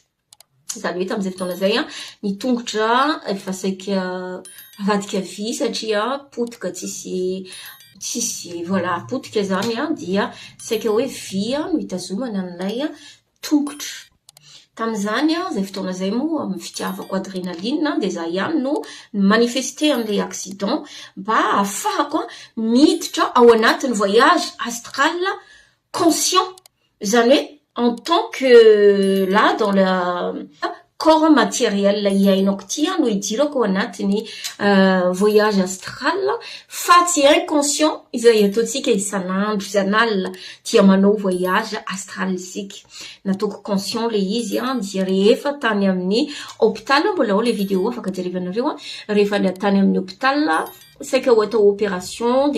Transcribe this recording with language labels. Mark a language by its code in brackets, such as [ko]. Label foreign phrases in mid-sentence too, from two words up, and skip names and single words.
[mg] Zany hoe tamin'izay fotoana zay ny tongotra efa saika avadika vy satria potika tsisy voilà potika zany dia saika hoe vy no hitazomana an'ilay tongotra. Tamin'izany zay fotoana zay moa amin'ny fitiavako adrénaline de za ihany no manifester an'ilay accident mba ahafahako miditra ao anatin'ny [fr] voyage astral conscient, [mg] zany hoe [fr] en tant que là dans le corps matériel [mg] iainako tia no idirako anatin'ny [fr] voyage astral [mg] fa tsy inconscient izay ataontsika isan'andro isan'alina tia manao [fr] voyage astral [mg] isika. Nataoko conscient le izy dia rehefa tany amin'ny hôpital, mbola ao le vidéo afaka jerevanareo rehefa tany amin'ny hôpital saika ho atao [fr] opération de